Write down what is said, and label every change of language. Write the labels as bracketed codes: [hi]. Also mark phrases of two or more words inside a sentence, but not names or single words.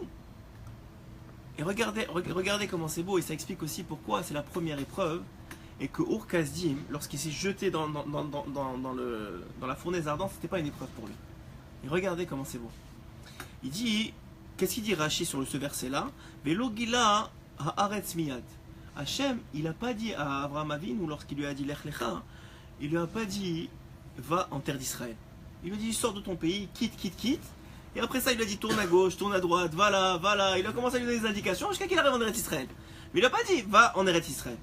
[fr] Et regardez comment c'est beau, et ça explique aussi pourquoi c'est la première épreuve et que Ur Kasdim, lorsqu'il s'est jeté dans la fournaise ardente, c'était pas une épreuve pour lui. Et regardez comment c'est beau. Il dit, qu'est-ce qu'il dit Rashi sur ce verset-là? [he] ולא גילה הארץ מיד. [fr] Hachem, il n'a pas dit à Abraham Avinu, lorsqu'il lui a dit Lech Lecha, il lui a pas dit va en terre d'Israël. Il lui a dit sors de ton pays, quitte. Et après ça, il lui a dit tourne à gauche, tourne à droite, va là. Il a commencé à lui donner des indications jusqu'à qu'il arrive en Eretz Israël. Mais il n'a pas dit va en Eretz Israël.